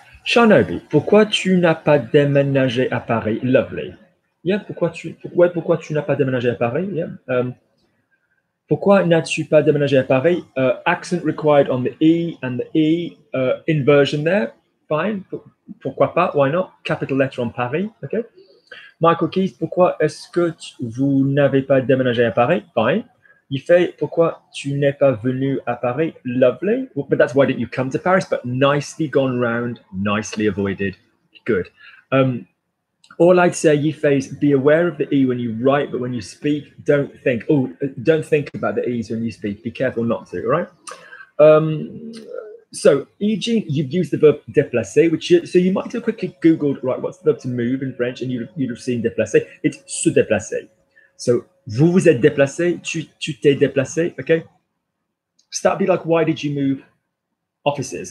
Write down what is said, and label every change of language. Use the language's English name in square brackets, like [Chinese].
[French] Shanobi, pourquoi tu n'as pas déménagé à Paris? [English] Lovely. [French] Yeah, pourquoi tu n'as pas déménagé à Paris? Yeah. Pourquoi n'as-tu pas déménagé à Paris? [English] Accent required on the E and the E inversion there. Fine. [French] Pourquoi pas? [English] Why not? Capital letter on Paris. Okay. [French] Michael Keys, pourquoi est-ce que vous n'avez pas déménagé à Paris? Fine. You say, pourquoi tu n'es pas venu à Paris? [English] Lovely. Well, but that's why didn't you come to Paris? But nicely gone round, nicely avoided. Good. All I'd say, Yifes, be aware of the E when you write, but when you speak, don't think about the E's when you speak. Be careful not to, all right? So, e.g., you've used the verb déplacer, so you might have quickly Googled, right, what's the verb to move in French, and you'd have seen déplacer. [French] It's se déplacer. So, vous vous êtes déplacé, tu t'es déplacé, okay? [English] So that'd be like, why did you move offices?